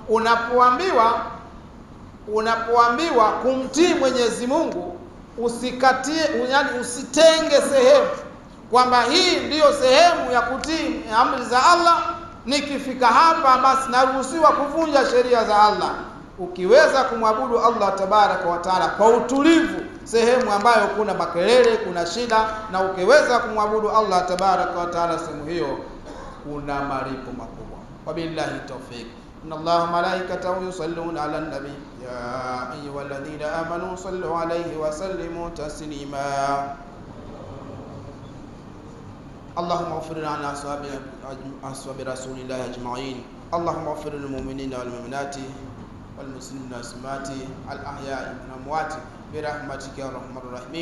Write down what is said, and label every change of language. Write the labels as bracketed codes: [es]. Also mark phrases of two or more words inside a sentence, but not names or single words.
[sw] Unapoambiwa kumtii Mwenyezi Mungu, usitenge sehemu kwamba hii ndiyo sehemu ya kutii amri za Allah, nikifika hapa basi naruhusiwa kuvunja sheria za Allah. Ukiweza kumwabudu Allah [ar] تبارك وتعالى [sw] kwa utulivu sehemu ambayo kuna makelele, kuna shida, na ukiweza kumwabudu Allah [ar] تبارك وتعالى [sw] sehemu hiyo, kuna malipo makubwa. [ar] وبالله التوفيق. إن الله ملائكته يصلون على النبي يا أيها الذين آمنوا صلوا عليه وسلموا تسليما. اللهم اغفر لنا أصحاب رسول الله أجمعين. اللهم اغفر للمؤمنين والمؤمنات والمسلمين والمسلمات الأحياء والأموات برحمتك يا أرحم الراحمين.